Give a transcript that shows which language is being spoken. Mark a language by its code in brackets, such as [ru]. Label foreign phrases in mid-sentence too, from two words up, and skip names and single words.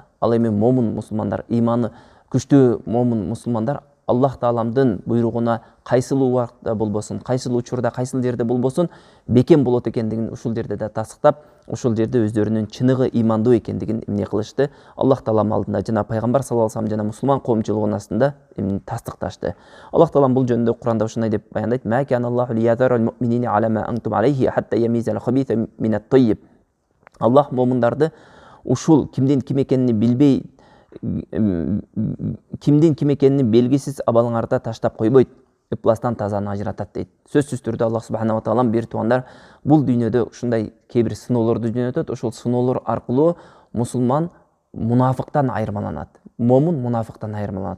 [ky] Ал эми момун мусулмандар, иманы күчтүү момун мусулмандар Аллах тааламдын буйругуна кайсыл убакта болбосун, кайсыл учурда, кайсыл жерде болбосун бекем болот экендигин ушул жерде да тасыктап, ушул жерде өздөрүнүн чыныгы имандуу экендигин кылышты. Аллах таалам алдында жана пайгамбар [ar] صلى الله عليه وسلم [ky] жана мусулман коомчулугунун астында тастыкташты. Аллах таалам бул жөнүндө Куранда ушундай деп баяндайт: [ar] "ما كان الله ليذر المؤمنين على ما أنتم عليه حتى يميز الخبيث من الطيب." [ky] Аллах момундарды ушул кимдин ким экенин билбей, кимдин ким экенин белгисиз абалыңарда таштап койбойт, ыпластан тазаны ажыратат дейт. Сөзсүз түрдө Аллах [ar] سبحانه وتعالى [ky] бир туугандар бул дүйнөдө ушундай кээ бир сыноолорду жөнөтөт. Ошол сыноолор аркылуу мусулман мунафыктан айырмаланат, момун мунафыктан айырмаланат.